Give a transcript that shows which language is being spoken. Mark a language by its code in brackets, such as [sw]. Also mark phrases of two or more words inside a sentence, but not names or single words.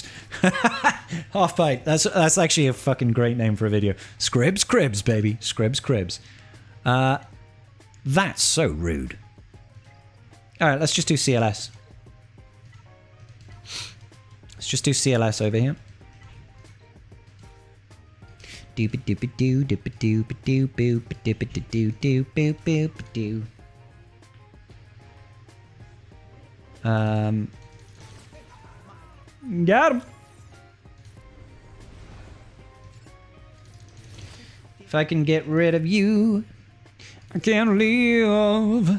[en] Half bite. That's actually a fucking great name for a video. Scribs Cribs, baby. Scribs Cribs. That's so rude. Alright, let's just do CLS. Let's just do CLS over here. Doop doop doo doop doop doo boop doop doo doo boop boop doo. Got him. If I can get rid of you, I can't live.